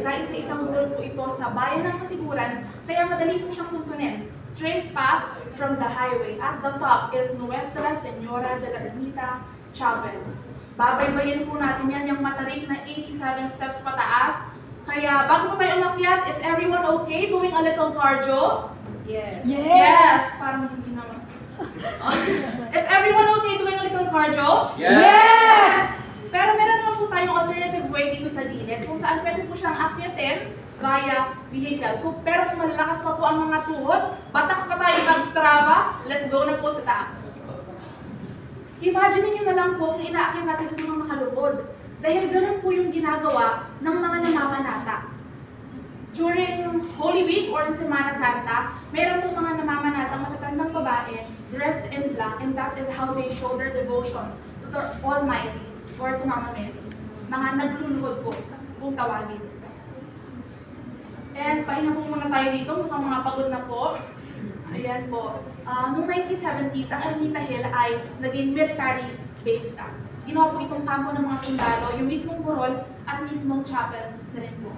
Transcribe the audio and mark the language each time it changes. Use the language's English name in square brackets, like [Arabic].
[Filipino] Kaisa-isang road po ito sa bayan ng Kasiguran, kaya madali po siyang puntunin. [English] Straight path from the highway. At the top is Nuestra Señora de la Ermita Chapel. [Filipino] Babaybayin po natin yan yung matarik na 87 steps pataas. Kaya bago pa tayo umakyat, [English] is everyone okay doing a little cardio? Yes. [Filipino] Yes! Parang hindi naman. [English] Is everyone okay doing a little cardio? Yes! [Filipino] Pero meron naman po tayong alternative way dito sa gilid kung saan pwede po siyang akyatin via vehicle. Pero kung malalakas pa po ang mga tuhod, batak pa tayo mag-Strava, [English] let's go [Filipino] na po sa taas. Imagine niyo na lang po kung inaakyat natin ito ng nakalungod. Dahil ganun po yung ginagawa ng mga namamanata. [English] During Holy Week or Semana Santa, [Filipino] meron po mga namamanatang matatandang babae [English] dressed in black, and that is how they show their devotion to the Almighty or to Mama Mary. [Filipino] Mga nagluluhod po, kung tawagin. And pahinga po muna tayo dito, mukhang mga pagod na po. Ayan po. Noong 1970s, ang Ermita Hill ay naging military base camp. Ginawa po itong kampo ng mga sundalo, yung mismong burol at mismong chapel na rin po.